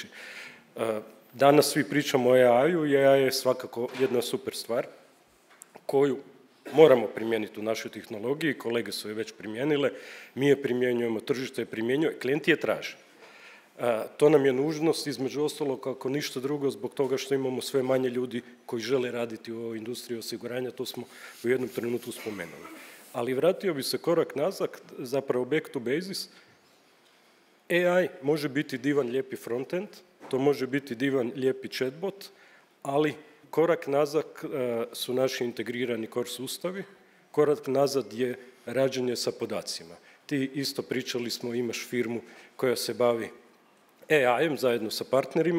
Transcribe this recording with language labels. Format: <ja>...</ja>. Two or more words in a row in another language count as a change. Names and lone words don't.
<hr>Danas svi pričamo o AI-u i AI je svakako jedna super stvar koju moramo primijeniti u našoj tehnologiji, kolege su je već primijenile, mi je primjenjujemo, tržište je primjenjuje, klijenti je traže. To nam je nužnost, između ostalog, ako ništa drugo, zbog toga što imamo sve manje ljudi koji žele raditi u ovoj industriji osiguranja, to smo u jednom trenutku spomenuli. Ali vratio bi se korak nazad, zapravo</hr> <en>back to basis.</en> <hr>AI može biti divan, lijepi frontend, to može biti divan, lijepi chatbot, ali korak nazad su naši integrirani core sustavi, korak nazad je rađenje sa podacima. Ti isto pričali smo, imaš firmu koja se bavi AI-em zajedno sa partnerima.</hr>